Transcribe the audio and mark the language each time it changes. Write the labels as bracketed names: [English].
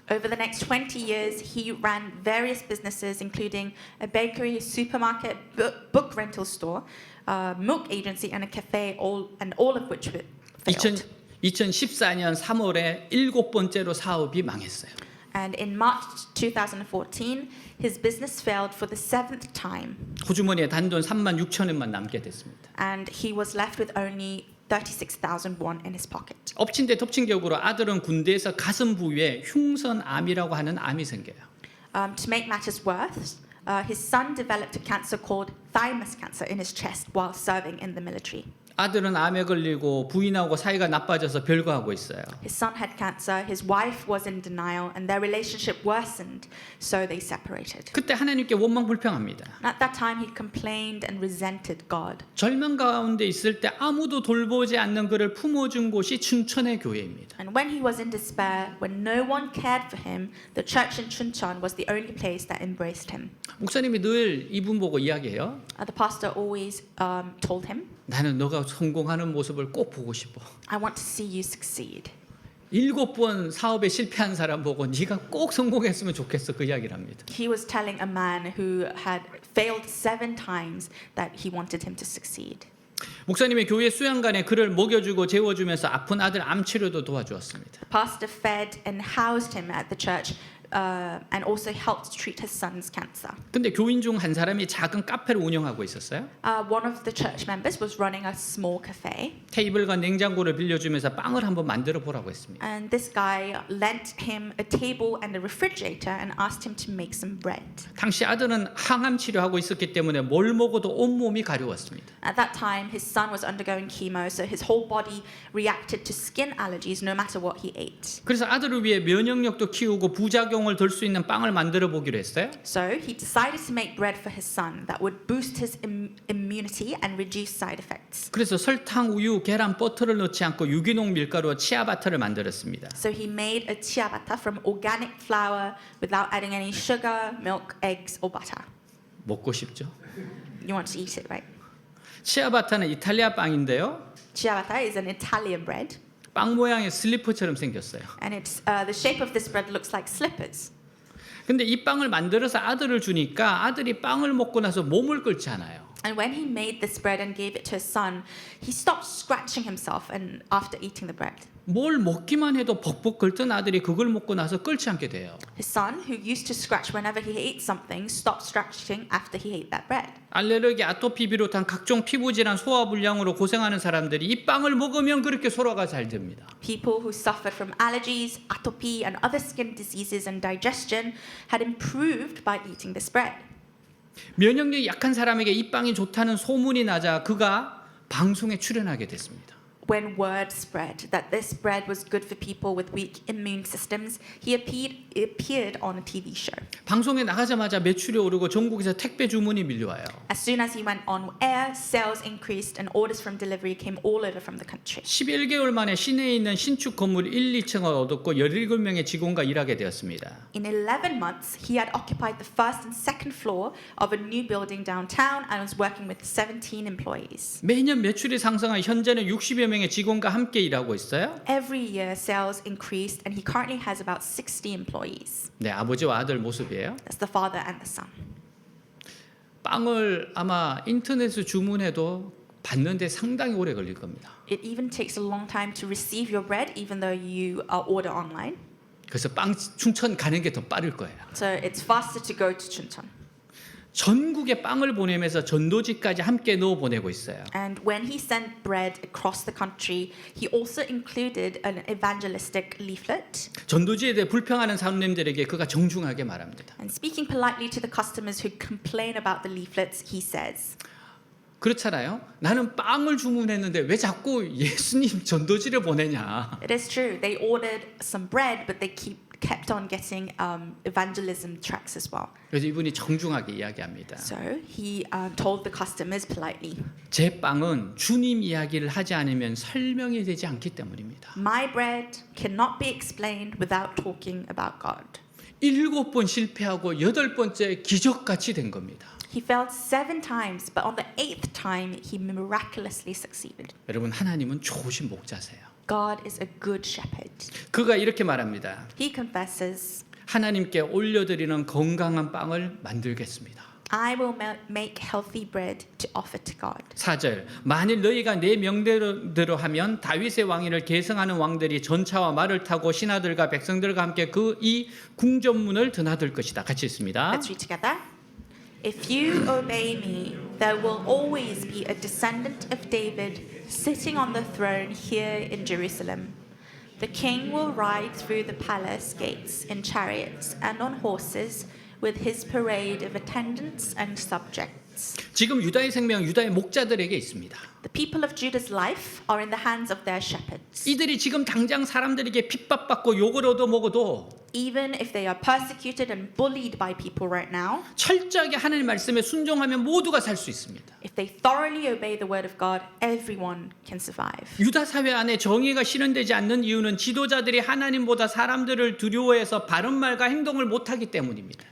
[English] Over the next 20 years, he ran various businesses, including a bakery, a supermarket, book rental store, milk agency, and a cafe, all of which failed. [Korean] 2014년 3월에 7번째로 사업이 망했어요. [English] And in March 2014, his business failed for the seventh time, [Korean] 호주머니에 단돈 36,000원만 남게 됐습니다. [English] and he was left with only 36,000 won in his pocket. [Korean] 엎친 데 덮친 격으로 아들은 군대에서 가슴 부위에 흉선암이라고 하는 암이 생겨요. [English] To make matters worse, his son developed a cancer called thymus cancer in his chest while serving in the military. [Korean] 아들은 암에 걸리고 부인하고 사이가 나빠져서 별거하고 있어요. [English] His son had cancer, his wife was in denial, and their relationship worsened, so they separated. [Korean] 그때 하나님께 원망 불평합니다. [English] And at that time, he complained and resented God. [Korean] 절망 가운데 있을 때 아무도 돌보지 않는 그를 품어준 곳이 춘천의 교회입니다. [English] And when he was in despair, when no one cared for him, the church in Chuncheon was the only place that embraced him. [Korean] 목사님이 늘 이분 보고 이야기해요. [English] The pastor always told him, [Korean] 나는 너가 성공하는 모습을 꼭 보고 싶어. [English] I want to see you succeed. [Korean] 7번 사업에 실패한 사람 보고 네가 꼭 성공했으면 좋겠어 그 이야기를 합니다. [English] He was telling a man who had failed 7 times that he wanted him to succeed. [Korean] 목사님의 교회 수양관에 그를 먹여주고 재워주면서 아픈 아들 암 치료도 도와주었습니다. [English] Pastor fed and housed him at the church and also helped treat his son's cancer. [Korean] 근데 교인 중 한 사람이 작은 카페를 운영하고 있었어요. [English] One of the church members was running a small cafe, [Korean] 테이블과 냉장고를 빌려주면서 빵을 한번 만들어 보라고 했습니다. [English] and this guy lent him a table and a refrigerator and asked him to make some bread. [Korean] 당시 아들은 항암 치료하고 있었기 때문에 뭘 먹어도 온몸이 가려웠습니다. [English] At that time, his son was undergoing chemo, so his whole body reacted to skin allergies no matter what he ate. [Korean] 그래서 아들을 위해 면역력도 키우고 부작용 장동을 들 수 있는 빵을 만들어 보기로 했어요. [English] So he decided to make bread for his son that would boost his immunity and reduce side effects. [Korean] 그래서 설탕, 우유, 계란, 버터를 넣지 않고 유기농 밀가루와 치아바타를 만들었습니다. [English] So he made a ciabatta from organic flour without adding any sugar, milk, eggs, or butter. [Korean] 먹고 싶죠? [English] You want to eat it, right? [Korean] 치아바타는 이탈리아 빵인데요. [English] Ciabatta is an Italian bread, [Korean] 빵 모양의 슬리퍼처럼 생겼어요. [English] and it's the shape of this bread looks like slippers. [Korean] 근데 이 빵을 만들어서 아들을 주니까 아들이 빵을 먹고 나서 몸을 끓지 않아요. [English] And when he made this bread and gave it to his son, he stopped scratching himself and after eating the bread. [Korean] 뭘 먹기만 해도 벅벅 끓던 아들이 그걸 먹고 나서 끓지 않게 돼요. [English] His son, who used to scratch whenever he ate something, stopped scratching after he ate that bread. [Korean] 알레르기, 아토피 비롯한 각종 피부 질환, 소화 불량으로 고생하는 사람들이 이 빵을 먹으면 그렇게 소화가 잘 됩니다. [English] People who suffered from allergies, atopy, and other skin diseases and digestion had improved by eating this bread. [Korean] 면역력이 약한 사람에게 이 빵이 좋다는 소문이 나자 그가 방송에 출연하게 됐습니다. [English] When word spread that this bread was good for people with weak immune systems, he appeared on a TV show. [Korean] 방송에 나가자마자 매출이 오르고 전국에서 택배 주문이 밀려와요. [English] As soon as he went on air, sales increased and orders from delivery came all over from the country. [Korean] 11개월 만에 시내에 있는 신축 건물 1, 2층을 얻었고 17명의 직원과 일하게 되었습니다. [English] In 11 months, he had occupied the first and second floor of a new building downtown and was working with 17 employees. [Korean] 매년 매출이 상승한 현재는 60여 명의 직원과 함께 일하고 있어요. [English] Every year, sales increased, and he currently has about 60 employees. [Korean] 네, 아버지와 아들 모습이에요. [English] That's the father and the son. [Korean] 빵을 아마 인터넷으로 주문해도 받는데 상당히 오래 걸릴 겁니다. [English] It even takes a long time to receive your bread, even though you order online. [Korean] 그래서 빵 춘천 가는 게 더 빠를 거예요. [English] So it's faster to go to Chuncheon. [Korean] 전국에 빵을 보내면서 전도지까지 함께 넣어 보내고 있어요. [English] And when he sent bread across the country, he also included an evangelistic leaflet. [Korean] 전도지에 대해 불평하는 사람들에게 그가 정중하게 말합니다. [English] And speaking politely to the customers who complain about the leaflets, he says, [Korean] 그렇잖아요. 나는 빵을 주문했는데 왜 자꾸 예수님 전도지를 보내냐. [English] it is true, they ordered some bread, but they kept on getting evangelism tracts as well. [Korean] 그래서 이분이 정중하게 이야기합니다. [English] So he told the customers politely, [Korean] 제 빵은 주님 이야기를 하지 않으면 설명이 되지 않기 때문입니다. [English] my bread cannot be explained without talking about God. [Korean] 7번 실패하고 8번째 기적같이 된 겁니다. [English] He failed 7 times, but on the 8th time, he miraculously succeeded. [Korean] 여러분, 하나님은 좋으신 목자세요. [English] God is a good shepherd. [Korean] 그가 이렇게 말합니다. [English] He confesses, [Korean] 하나님께 올려드리는 건강한 빵을 만들겠습니다. [English] I will make healthy bread to offer to God. [Korean] 4절 만일 너희가 내 명대로 하면 다윗의 왕위를 계승하는 왕들이 전차와 말을 타고 신하들과 백성들과 함께 그 이 궁전문을 드나들 것이다. 같이 읽습니다. [English] Let's read together. If you obey me, there will always be a descendant of David sitting on the throne here in Jerusalem. The king will ride through the palace gates in chariots and on horses with his parade of attendants and subjects. [Korean] 지금 유다의 생명, 유다의 목자들에게 있습니다. [English] The people of Judah's life are in the hands of their shepherds. [Korean] 이들이 지금 당장 사람들에게 핍박받고 욕을 얻어먹어도 [English] Even if they are persecuted and bullied by people right now, [Korean] 철저하게 하나님 말씀에 순종하면 모두가 살 수 있습니다. [English] if they thoroughly obey the word of God, everyone can survive. [Korean] 유다 사회 안에 정의가 실현되지 않는 이유는 지도자들이 하나님보다 사람들을 두려워해서 바른 말과 행동을 못하기 때문입니다.